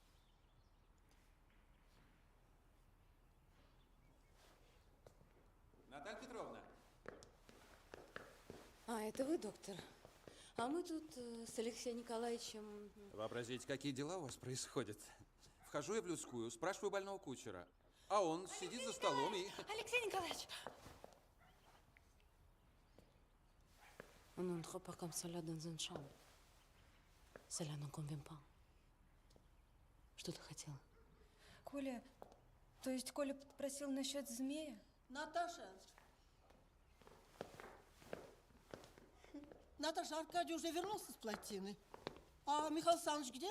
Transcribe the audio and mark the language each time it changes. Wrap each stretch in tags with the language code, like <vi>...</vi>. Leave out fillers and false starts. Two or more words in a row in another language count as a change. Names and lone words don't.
<ru>Наталья Петровна. А, это вы, доктор? А мы тут с Алексеем Николаевичем... Вообразите, какие дела у вас происходят. Вхожу я в людскую, спрашиваю больного кучера. А он сидит за столом и... Алексей Николаевич!</ru> <fr>On n'entre pas comme cela dans une chambre. Cela ne convient pas.</fr> <ru>Что ты хотела? Коля, то есть Коля просил насчет змея? Наташа! Наташа, Аркадий уже вернулся с плотины. А Михаил Александрович где?</ru>